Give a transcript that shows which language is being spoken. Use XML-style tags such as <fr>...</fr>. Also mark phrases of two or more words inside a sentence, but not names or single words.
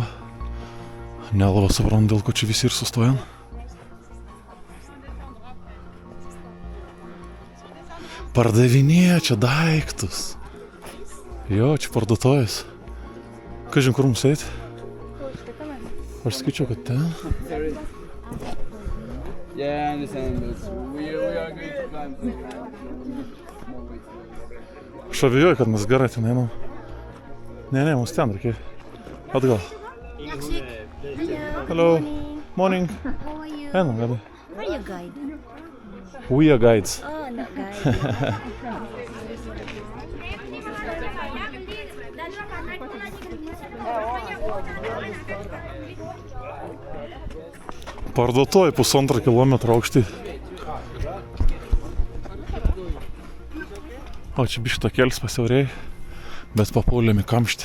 <lt>Nelabai suprantu, dėl ko čia visi ir sustojam. Pardavinėja čia daiktus. Jo, čia parduotuvės. Kažin, kur mums eit? Aš skaičiau, kad ten.</lt> <en>Yeah, I understand, but we are going to climb.</en> <lt>Aš abejoju, kad mes gerai ten einam. Ne, mums ten reikia. Atgal.</lt> <en>Hello. Morning. How are you?</en> <lt>Einam, gerai.</lt> <en>Are you guide? We are guides. Oh, not guide.</en> <lt>Parduotuvė 1,5 kilometro aukšti. O čia biškį takėlis pasiaurėjai, bet papuolėm į kamštį.</lt>